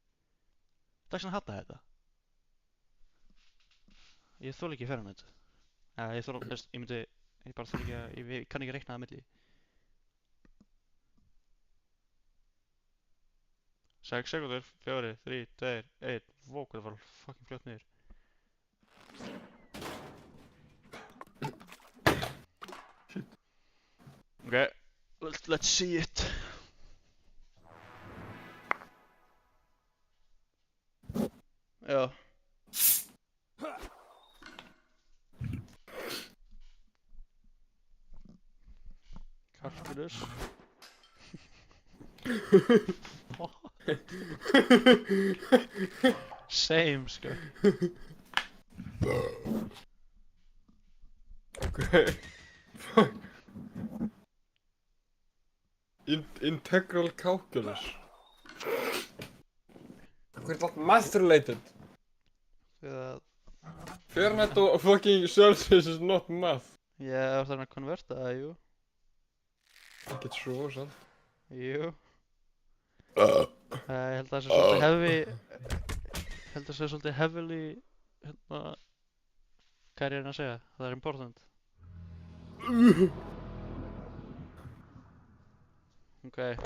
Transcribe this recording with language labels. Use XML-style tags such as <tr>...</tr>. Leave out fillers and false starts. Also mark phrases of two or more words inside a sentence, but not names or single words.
<is>Það er svona að hata þetta. Ég þoli ekki Fahrenheit. Ég þoli, ég myndi, ég bara þoli ekki að, ég kann ekki reikna það milli. 6 sekúndur, 4, 3, 2, 1, vó, hvað það var fucking fljótt niður.</is> <en>Okay, let's see it.</en> <is>Já. Calculus. Same, sko. Okay.</is> <en>Fuck. Integral calculus.</en> <is>Hvað er þetta</is> <en>math related?</en> <is>Þegar</is> <en>Fahrenheit og fucking Celsius is not math.</en> <is>ég er þarna að konverta það, jú. Ekkert svo, sant? Jú. Ég held að það sé svolítið held að það sé svolítið heavily, hérna, hvað er ég að reyna að segja? Það er important. Ok.</is>